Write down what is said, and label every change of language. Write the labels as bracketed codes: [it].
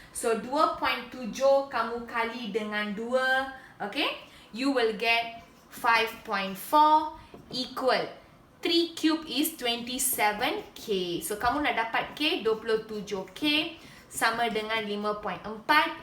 [ms] So 2.7 kamu kali dengan 2, okay? [en] You will get 5.4 equal 3 cube is 27K. [ms] So kamu nak dapat K 27K sama dengan 5.4.